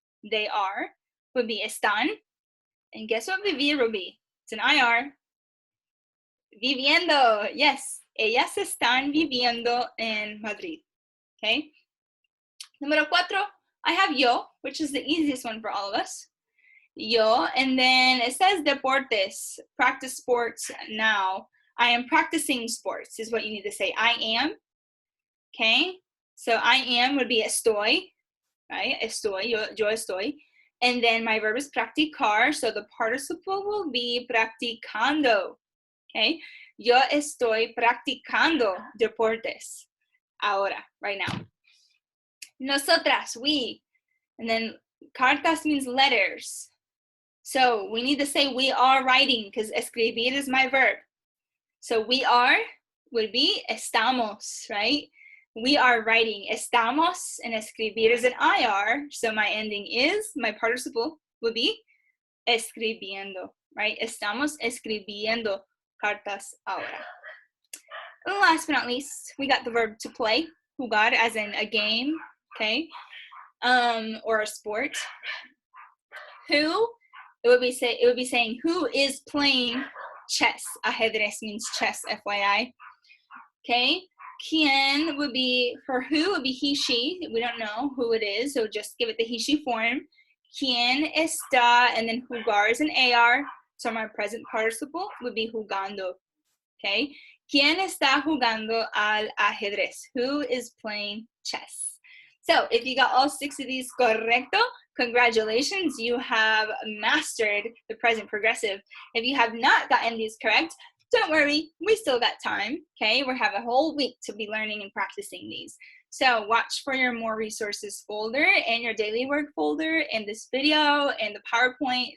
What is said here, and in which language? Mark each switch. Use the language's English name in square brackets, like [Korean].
[English] They are would be están. And guess what vivir would be? It's an IR. Viviendo. Yes. [Spanish] Ellas están viviendo en Madrid. [English] Okay. Número cuatro, I have yo, which is the easiest one for all of us. Yo, and then it says deportes, practice sports now. I am practicing sports is what you need to say. I am, okay? So I am would be estoy, right? Estoy, yo estoy. And then my verb is practicar, so the participle will be practicando, okay? [Spanish] Yo estoy practicando deportes ahora, [English] right now. Nosotras, we. And then cartas means letters. So we need to say we are writing because escribir is my verb. So we are would be estamos, right? We are writing. Estamos and escribir is an IR. So my ending is, my participle would be escribiendo, right? [Spanish] Estamos escribiendo cartas ahora. [English] And last but not least, we got the verb to play, jugar, as in a game, okay? Or a sport. Who? It would be saying who is playing chess. Ajedrez means chess, FYI. Okay. Quién would be, for who would be he, she. We don't know who it is, so just give it the he, she form. Quién está, and then jugar is an AR, so my present participle would be jugando. Okay. [Spanish] Quién está jugando al ajedrez? [English] Who is playing chess? So if you got all 6 of these correcto, congratulations, you have mastered the present progressive. If you have not gotten these correct, don't worry, we still got time, okay? We have a whole week to be learning and practicing these. So watch for your more resources folder and your daily work folder and this video and the PowerPoint.